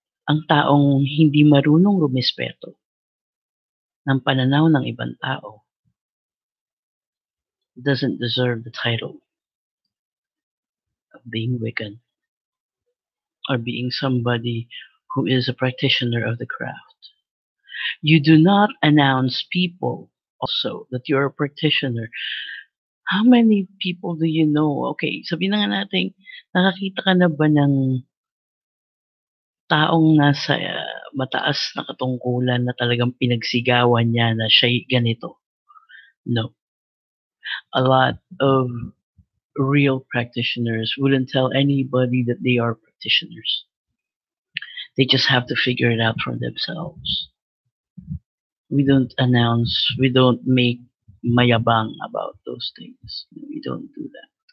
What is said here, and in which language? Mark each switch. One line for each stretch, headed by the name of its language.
Filipino: Ang taong hindi marunong rumispeto ng pananaw ng ibang tao
English: doesn't deserve the title of being Wiccan or being somebody who is a practitioner of the craft. You do not announce people also that you're a practitioner. How many people do you know?
Filipino: Okay, sabihin na nga natin, nakakita ka na ba ng taong nasa mataas na katungkulan na talagang pinagsigawan niya na siya'y ganito?
English: No. A lot of real practitioners wouldn't tell anybody that they are practitioners. They just have to figure it out for themselves. We don't announce, we don't make mayabang about those things. We don't do that.